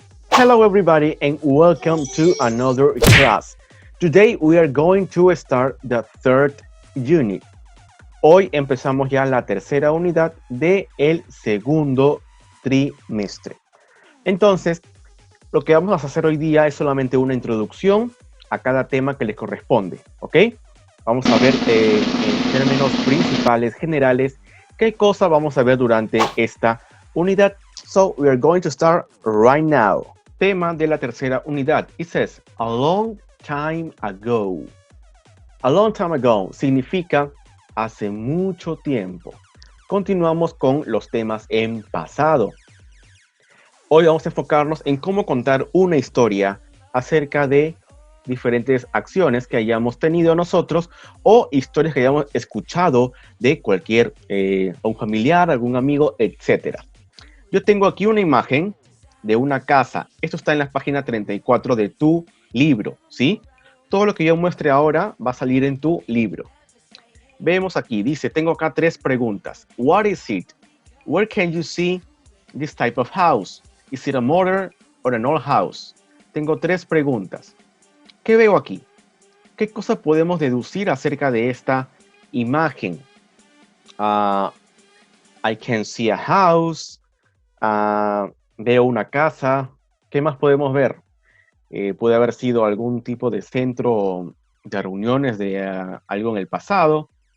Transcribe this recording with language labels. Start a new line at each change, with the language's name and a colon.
English: Hello everybody and welcome to another class. Today we are going to start the third unit.
Spanish: Hoy empezamos ya la tercera unidad del segundo trimestre. Entonces, lo que vamos a hacer hoy día es solamente una introducción a cada tema que les corresponde, ¿ok? Vamos a ver en términos principales, generales, qué cosa vamos a ver durante esta unidad.
English: So, we are going to start right now.
Spanish: Tema de la tercera unidad.
English: It says, a long time ago. A long time ago
Spanish: significa hace mucho tiempo. Continuamos con los temas en pasado. Hoy vamos a enfocarnos en cómo contar una historia acerca de diferentes acciones que hayamos tenido nosotros o historias que hayamos escuchado de cualquier un familiar, algún amigo, etc. Yo tengo aquí una imagen de una casa. Esto está en la página 34 de tu libro, ¿sí? Todo lo que yo muestre ahora va a salir en tu libro. Vemos aquí, dice, tengo acá 3 preguntas.
English: What is it? Where can you see this type of house? Is it a modern or an old house?
Spanish: Tengo 3 preguntas. ¿Qué veo aquí? ¿Qué cosa podemos deducir acerca de esta imagen?
English: I can see a house.
Spanish: Veo una casa. ¿Qué más podemos ver? Puede haber sido algún tipo de centro de reuniones de algo en el pasado.